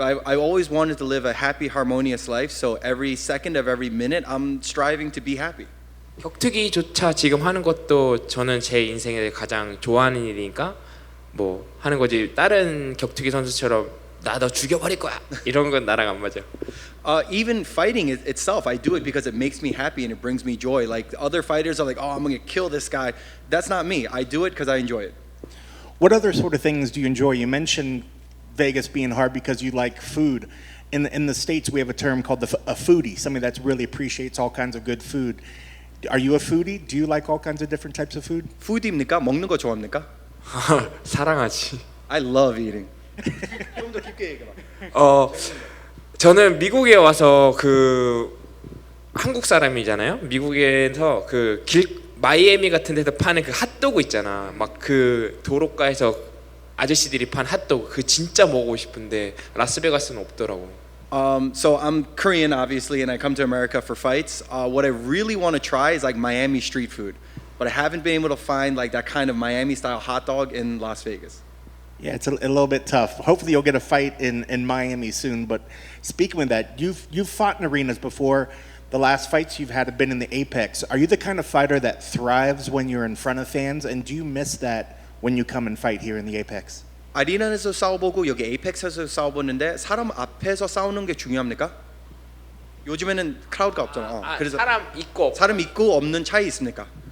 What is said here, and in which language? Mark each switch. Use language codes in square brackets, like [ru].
[en] I always wanted to live a happy, harmonious life. So every second of every minute, I'm striving to be happy. [ko] 격투기조차 지금 하는 것도 저는 제 인생에 가장 좋아하는 일이니까 뭐 하는 거지. 다른 격투기 선수처럼 나 너 죽여버릴 거야 이런 건 나랑 안 맞아. [en] Even fighting itself, I do it because it makes me happy and it brings me joy. Like other fighters are like, oh, I'm gonna kill this guy. That's not me. I do it because I enjoy it. What other sort of things do you enjoy? You mentioned Vegas being hard because you like food. In the States, we have a term called a foodie, somebody that really appreciates all kinds of good food. Are you a foodie? Do you like all kinds of different types of food? [ko] 푸드입니까? 먹는 거 좋아합니까? 사랑하지. [en] I love eating. [ko] 좀 더 깊게 얘기해 봐. 저는 미국에 와서 그 한국 사람이잖아요. 미국에서 그 마이애미 같은 데서 파는 그 핫도그 있잖아. 막 그 도로가에서 아저씨들이 판 핫도그 그 진짜 먹고 싶은데 라스베가스는 없더라고. [en] So I'm Korean, obviously, and I come to America for fights. What I really want to try is like Miami street food, but I haven't been able to find like that kind of Miami-style hot dog in Las Vegas. Yeah, it's a little bit tough. Hopefully, you'll get a fight in Miami soon. But speaking of that, you've fought in arenas before. The last fights you've had have been in the Apex. Are you the kind of fighter that thrives when you're in front of fans, and do you miss that when you come and fight here in the Apex? [ko] 아리나에서 싸워보고 여기 에이펙스에서 싸워보는데 사람 앞에서 싸우는 게 중요합니까? 요즘에는 크라우드가 없잖아. 그래서 사람 있고 없는 차이 있습니까?